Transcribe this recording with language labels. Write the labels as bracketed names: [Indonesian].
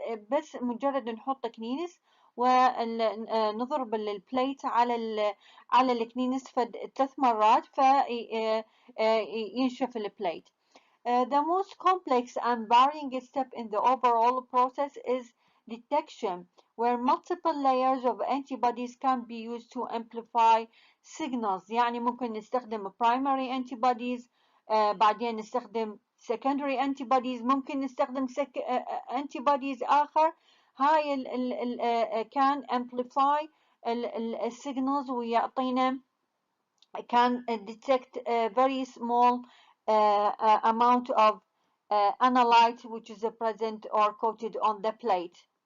[Arabic] بس مجرد نحط كنينس ونضرب البليت على الكنينس 3 مرات فينشف البليت. [English] The most complex and varying step in the overall process is detection, where multiple layers of antibodies can be used to amplify signals. [Arabic] يعني ممكن نستخدم [English] primary antibodies، [Arabic] بعدين نستخدم [English] secondary antibodies، [Arabic] ممكن نستخدم antibodies آخر. هاي [English] can amplify [Arabic] السيجنالز ويعطينا [English] can detect a very small amount of analyte which is present or coated on the plate.